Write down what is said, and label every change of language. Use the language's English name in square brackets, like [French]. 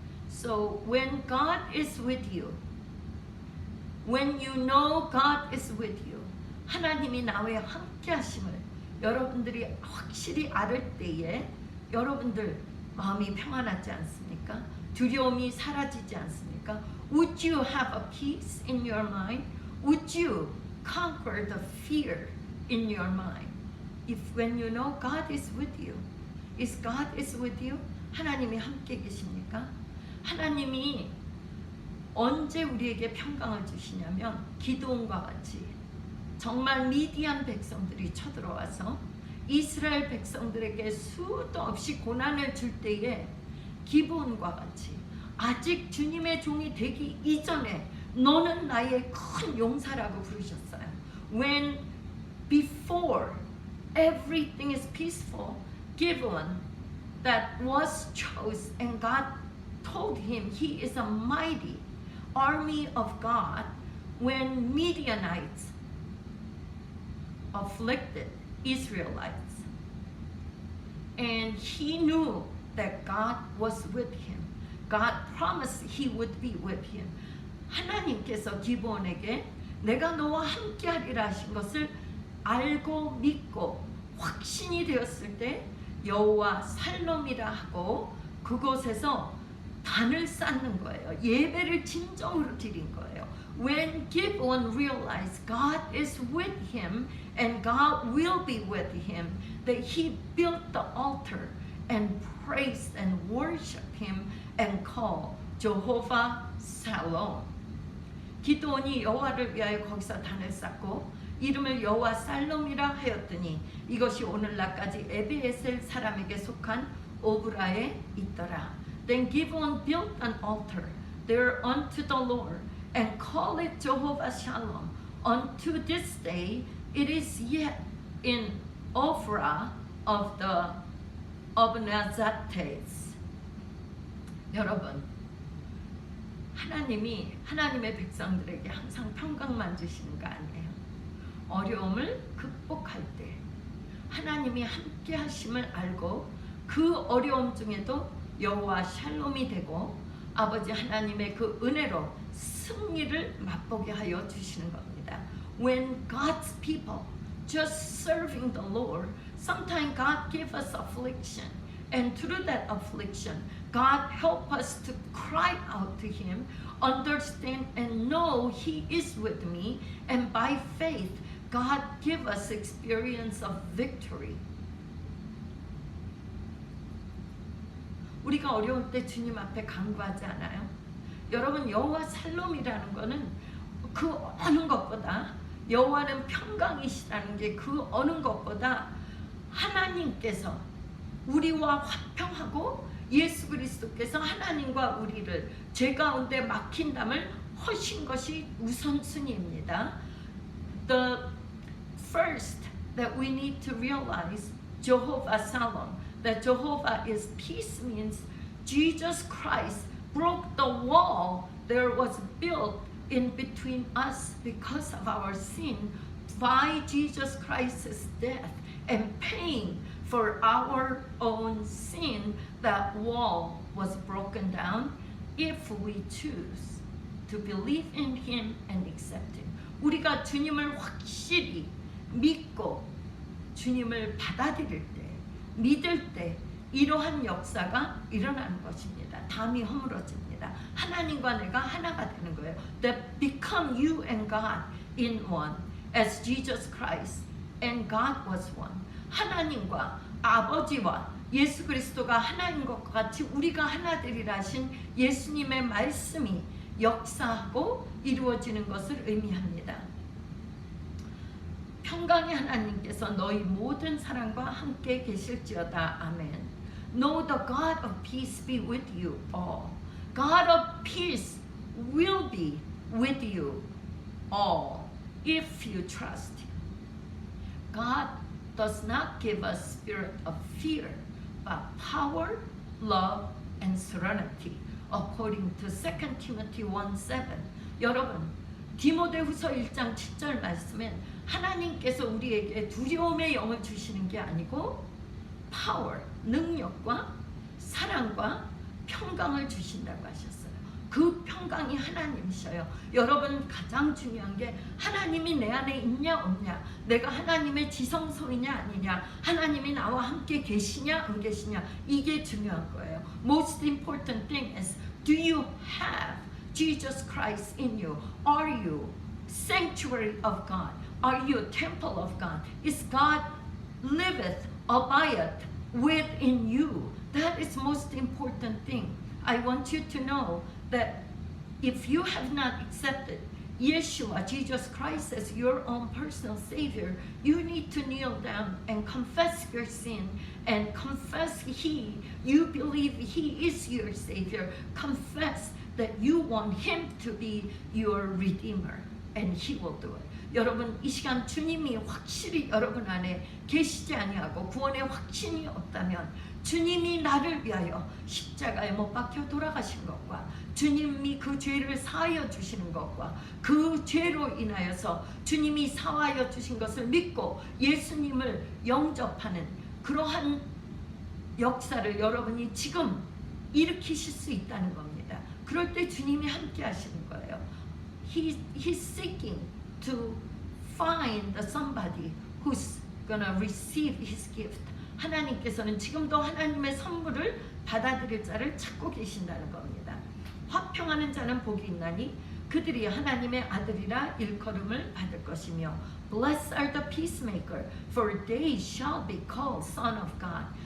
[English] So when God is with you, when you know God is with you, [Korean] 하나님이 나와 함께 하심을 여러분들이 확실히 알을 때에 여러분들 마음이 평안하지 않습니까? 두려움이 사라지지 않습니까? [English] Would you have a peace in your mind? Would you conquer the fear in your mind? If when you know God is with you, is God is with you? [Korean] 하나님이 함께 계십니까? 하나님이 언제 우리에게 평강을 주시냐면 기드온과 같이 정말 미디안 백성들이 쳐들어와서 이스라엘 백성들에게 수도 없이 고난을 줄 때에 기브온과 같이 아직 주님의 종이 되기 이전에 너는 나의 큰 용사라고 부르셨어요. [English] When before everything is peaceful, Gibeon that was chosen and God told him he is a mighty army of God. When Midianites afflicted Israelites, and he knew that God was with him. God promised he would be with him. [Korean] 하나님께서 기브온에게 내가 너와 함께하리라 하신 것을 알고 믿고 확신이 되었을 때 여호와 살롬이라 하고 그곳에서 단을 쌓는 거예요. 예배를 진정으로 드린 거예요. [English] When Gibeon realized God is with him and God will be with him, that he built the altar and praised and worshiped him and called Jehovah Salom. [Korean] 기드온이 여호와를 위하여 거기서 단을 쌓고 이름을 여호와 살롬이라 하였더니 이것이 오늘날까지 에베에셀 사람에게 속한 오브라에 있더라. [English] Then Gibeon built an altar there unto the Lord and called it Jehovah Shalom. Unto this day it is yet in Ophrah of the Abnazates. [Korean] 여러분, 하나님이 하나님의 백성들에게 항상 평강만 주시는 거 아니에요. 어려움을 극복할 때 하나님이 함께 하심을 알고 그 어려움 중에도 여호와 샬롬이 되고 아버지 하나님의 그 은혜로 승리를 맛보게 하여 주시는 겁니다. [English] When God's people just serving the Lord, sometimes God give us affliction, and through that affliction, God help us to cry out to Him, understand and know He is with me, and by faith God give us experience of victory. [Korean] 우리가 어려울 때 주님 앞에 간구하지 않아요? 여러분, 여호와 살롬이라는 거는 그 어느 것보다, 여호와는 평강이시라는 게 그 어느 것보다 하나님께서 우리와 화평하고 예수 그리스도께서 하나님과 우리를 죄 가운데 막힌 담을 허신 것이 우선순위입니다. [English] The first that we need to realize, Jehovah Shalom, that Jehovah is peace means Jesus Christ broke the wall there was built in between us because of our sin by Jesus Christ's death and paying for our own sin. That wall was broken down if we choose to believe in Him and accept Him. [Korean] 우리가 주님을 확실히 믿고 주님을 받아들일 때, 믿을 때 이러한 역사가 일어나는 것입니다. 담이 허물어집니다. 하나님과 내가 하나가 되는 거예요. [English] That become you and God in one, as Jesus Christ and God was one. [Korean] 하나님과 아버지와 예수 그리스도가 하나인 것과 같이 우리가 하나 되리라 하신 예수님의 말씀이 역사하고 이루어지는 것을 의미합니다. 평강의 하나님께서 너희 모든 사랑과 함께 계실지어다. 아멘. [English] Know the God of peace be with you all. God of peace will be with you all if you trust Him. God does not give us spirit of fear, but power, love, and serenity, according to 2 Timothy 1:7. [Korean] 여러분, 디모데후서 1장 7절 말씀엔 하나님께서 우리에게 두려움의 영을 주시는 게 아니고 power, 능력과 사랑과 평강을 주신다고 하셨어요. 그 평강이 하나님이셔요. 여러분, 가장 중요한 게 하나님이 내 안에 있냐 없냐, 내가 하나님의 지성소이냐 아니냐, 하나님이 나와 함께 계시냐 안 계시냐, 이게 중요한 거예요. [English] Most important thing is, do you have Jesus Christ in you? Are you sanctuary of God? Are you a temple of God? Is God liveth, abideth within you? That is most important thing. I want you to know that if you have not accepted Yeshua, Jesus Christ, as your own personal Savior, you need to kneel down and confess your sin and confess you believe He is your Savior. Confess that you want Him to be your Redeemer, and He will do it. [Korean] 여러분, 이 시간 주님이 확실히 여러분 안에 계시지 아니하고 구원의 확신이 없다면, 주님이 나를 위하여 십자가에 못 박혀 돌아가신 것과 주님이 그 죄를 사하여 주시는 것과 그 죄로 인하여서 주님이 사하여 주신 것을 믿고 예수님을 영접하는 그러한 역사를 여러분이 지금 일으키실 수 있다는 겁니다. 그럴 때 주님이 함께 하시는 거예요. [English] He's seeking to find somebody who's gonna receive His gift. [Korean] 하나님께서는 지금도 하나님의 선물을 받아들일 자를 찾고 계신다는 겁니다. 화평하는 자는 복이 있나니 그들이 하나님의 아들이라 일컬음을 받을 것이며, [English] Blessed are the peacemaker, for they shall be called son of God.